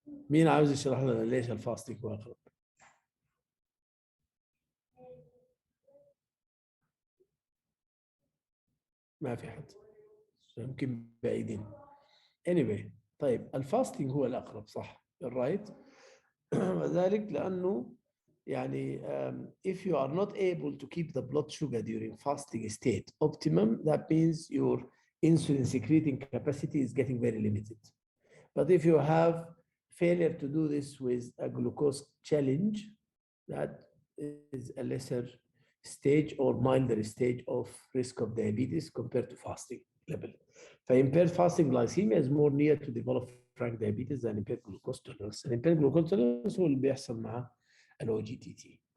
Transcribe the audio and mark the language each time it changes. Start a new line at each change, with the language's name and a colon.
Arabic: مين عاوز يشرح لنا ليش الفاستنج هو أقرب؟ ما في حد يمكن بعيدين. anyway طيب الفاستنج هو الأقرب صح الرايت. وذلك لأنه يعني
English: if you are not able to keep the blood sugar during fasting state optimum, that means your insulin secreting capacity is getting very limited. But if you have failure to do this with a glucose challenge, that is a lesser stage or milder stage of risk of diabetes compared to fasting level. Impaired fasting glycemia is more near to develop frank diabetes than impaired glucose tolerance.
Arabic: impaired glucose tolerance هو اللي بيحصل مع ال OGTT.